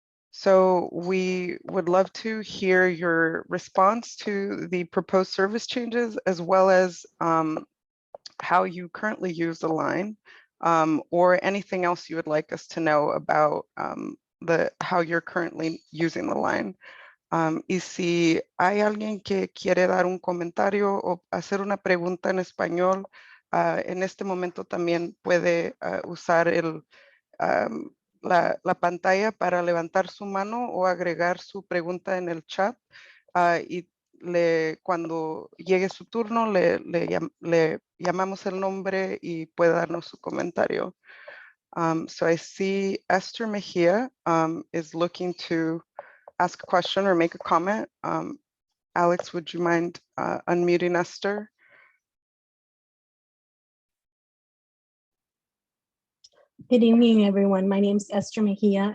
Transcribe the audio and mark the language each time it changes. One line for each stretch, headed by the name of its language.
English: So we would love to hear your response to the proposed service changes, as well as how you currently use the line, or anything else you would like us to know about how you're currently using the line.
Spanish: Y si hay alguien que quiere dar un comentario o hacer una pregunta en español, en este momento también puede usar la pantalla para levantar su mano o agregar su pregunta en el chat. Y cuando llegue su turno, le llamamos el nombre y puede darnos su comentario.
English: So I see Esther Mejia is looking to ask a question or make a comment. Alex, would you mind unmuting Esther? Good evening, everyone. My name is Esther Mejia.